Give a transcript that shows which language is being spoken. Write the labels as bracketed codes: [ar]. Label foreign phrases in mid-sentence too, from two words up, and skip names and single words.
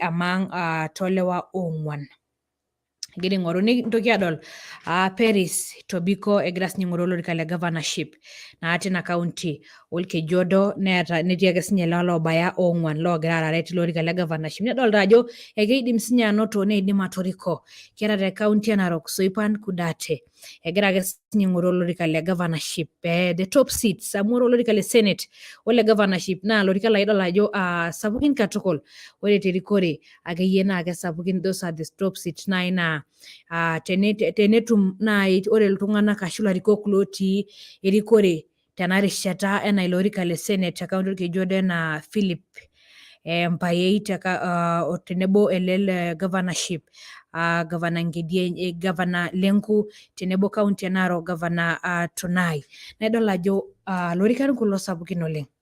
[mas] among toolewa ong'uan egira aing'oru nintoki adol Paris Tobiko egira sinye aing'oru olorika le governorship naa tina kaunti orkejuodo netii ake sinye ilewa loobaya ong'uan loogira aarare tilo orika le governorship nedolta ajo ekeidim sinye anoto neidim atoriko kiata te kaunti e Narok Soipan Kudate egira ake sinye aing'oru olorika le governorship [en] the top seats [mas] amu ore olorika le senate ole governorship naa lorika laa idol ajo sapukin katukul ore terikore akeyie naa kesapukin [en] those are the top seats [mas] nai naa tenetum nai ore iltung'anak ashu ilarikok lotii erikore tena rishata enaa ilo orika le senate te kaunti orkejuodo enaa Philip Mpayei tenebo ele le governorship Governor Ngedieny Governor Lenku tenebo kaunti e Narok Governor Tunai naidol ajo lorikan kulo sapukin oleng